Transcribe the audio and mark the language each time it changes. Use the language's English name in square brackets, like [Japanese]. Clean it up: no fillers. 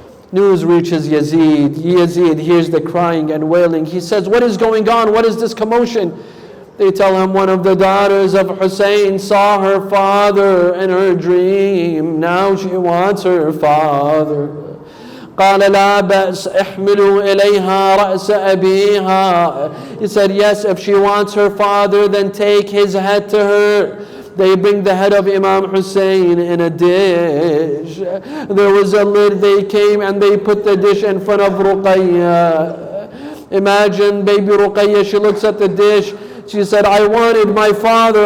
[English] News reaches Yazid. Yazid hears the crying and wailing. He says, what is going on? What is this commotion? They tell him one of the daughters of Hussein saw her father in her dream. Now she wants her father. [Arabic] قال لا بأس احملوا إليها رأس أبيها. [English] He said, yes, if she wants her father, then take his head to her. They bring the head of Imam Hussein in a dish. There was a lid. They came and they put the dish in front of Rukaiya. Imagine Baby Rukaiya, she looks at the dish. She said, I wanted my father.